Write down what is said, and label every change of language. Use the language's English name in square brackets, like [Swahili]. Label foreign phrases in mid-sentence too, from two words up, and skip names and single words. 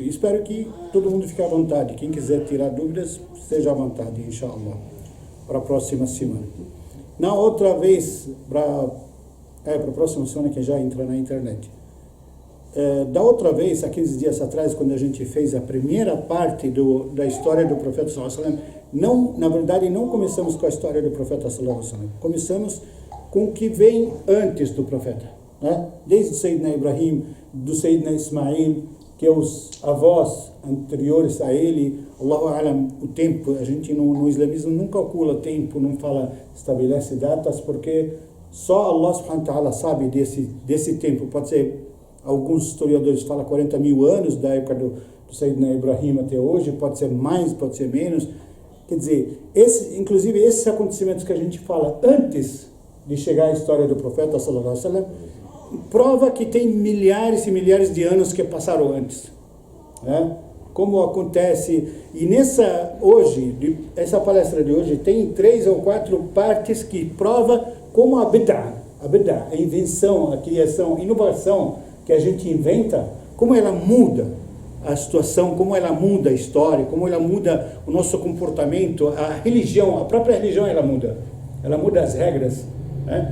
[Portuguese] E espero que todo mundo fique à vontade. Quem quiser tirar dúvidas, esteja à vontade, [Arabic] إن شاء الله, [Portuguese] para a próxima semana. Na outra vez, para a próxima semana que já entra na internet. Da outra vez, há 15 dias atrás, quando a gente fez a primeira parte da história do profeta [Arabic] صلى الله عليه وسلم, [Portuguese] na verdade não começamos com a história do profeta [Arabic] صلى الله عليه وسلم, [Portuguese] começamos com o que vem antes do profeta, né? Desde Sayyidina Ibrahim, do Sayyidina Ismail, que é os avós anteriores a ele. [Arabic] الله أعلم, [Portuguese] o tempo, a gente no islamismo não calcula tempo, não estabelece datas, porque só Allah [Arabic] سبحانه وتعالى [Portuguese] sabe desse tempo. Pode ser, alguns historiadores falam 40 mil anos, da época do Sayyidina Ibrahim até hoje, pode ser mais, pode ser menos. Quer dizer, inclusive esses acontecimentos que a gente fala antes de chegar à história do profeta [Arabic] صلى الله عليه وسلم, [Portuguese] prova que tem milhares e milhares de anos que passaram antes, né? Como acontece, e essa palestra de hoje tem 3 ou 4 partes que prova como a bid'ah, a invenção, a criação, a inovação que a gente inventa, como ela muda a situação, como ela muda a história, como ela muda o nosso comportamento, a religião, a própria religião ela muda as regras, né?